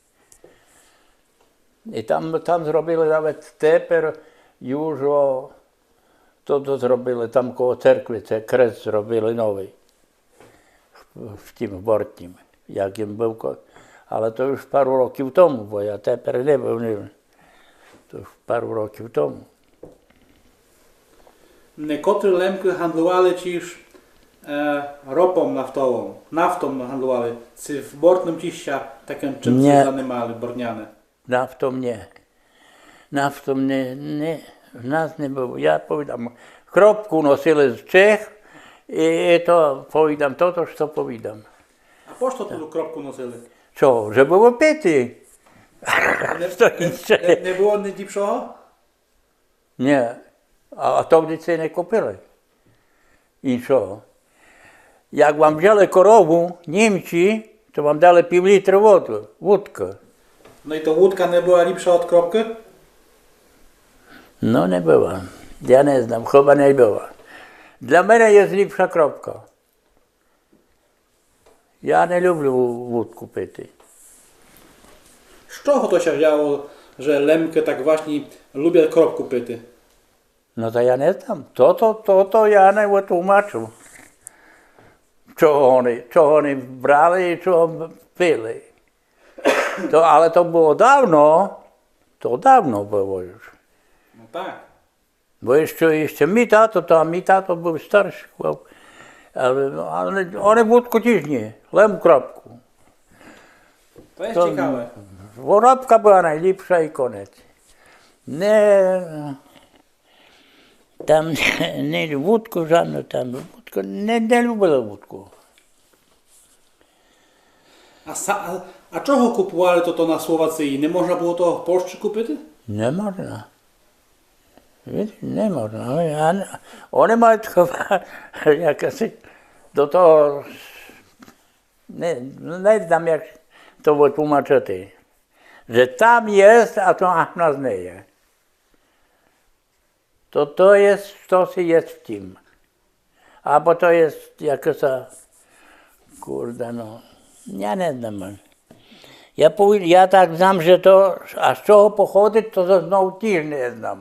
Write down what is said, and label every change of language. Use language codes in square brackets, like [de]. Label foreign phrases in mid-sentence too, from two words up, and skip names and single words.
[rue] І там зробили навіть тепер, южо, то зробили, там коло церкви, це крест зробили новий, в тім Бортнім, як їм був. Але то ж пару років тому, бо я тепер не був, то ж пару років тому. Некотрі лемки гандлували тіж [pl] ropą naftową, naftą handlowali. Czy w Bortnym ciścia takim czym Nie. się zajmowali Bortniane? [rue] Нафтом не. Нафтом не, в нас не було. Я повідам, кропку носили з Чех, і то повідам то, що повідам. [pl] A po co tu kropku nosili? [rue] Що, вже було пити? Що інше? [pl] Nie było nic lepszego? [rue] Ні, а тоді це не купили. Іншого. Як вам взяли корову, німці, то вам дали пів-літра воду, вудку. [pl] No i to łódka nie była lepsza od kropki? [rue] Ну, не було. Я не знаю, хіба не було. Для мене є ліпша кропка. Я не люблю вудку пити. [pl] Z czego to się wzięło, że lemki tak właśnie lubią kropku pity? [rue] Ну, то я не знаю. То я не витлумачу. Чого вони брали і чого пили. Але то було давно, то давно було вже. [pl] No tak. [rue] Бо ще мій тато був старший. Але вони вудку теж ні, лем кропку. [pl] To jest ciekawe. [rue] Воробка була найліпша і конець. Там не вудку жодну, там вудку, не любили вудку. [pl] A czego kupowali to na Słowacji? Nie można było to w Polsce kupić? [rue] Не можна. Не можна. Вони мають якось до того, не знаю, як то витлумачити. [pl] Że tam jest, a to u nas nie jest. To jest, to jest w tym. Albo to jest jakaś, kurde no, ja nie znam. Ja tak znam, że to, a z czego pochodzi, to znowu też nie znam.